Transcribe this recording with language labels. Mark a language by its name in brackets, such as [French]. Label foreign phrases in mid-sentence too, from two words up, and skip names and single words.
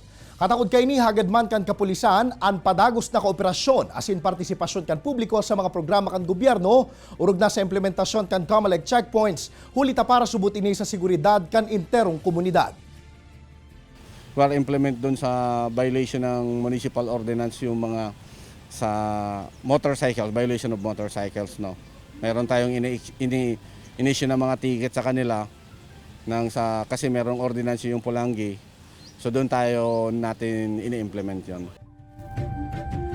[Bikol] Katakod kay ni hagad man kan kapulisan ang padagos na kooperasyon asin partisipasyon kan publiko sa mga programa kan gobyerno urog na sa implementasyon kan Comelec checkpoints hulita para subot ini sa seguridad kan interong komunidad. [Filipino] Well, implement doon sa violation ng [English] municipal ordinance [Filipino] yung mga sa motorcycles, [English] violation of motorcycles, [Filipino] no. Meron tayong ini-issue ng mga ticket sa kanila kasi merong ordinance yung Pulangi. So doon tayo natin ini-implement 'yon.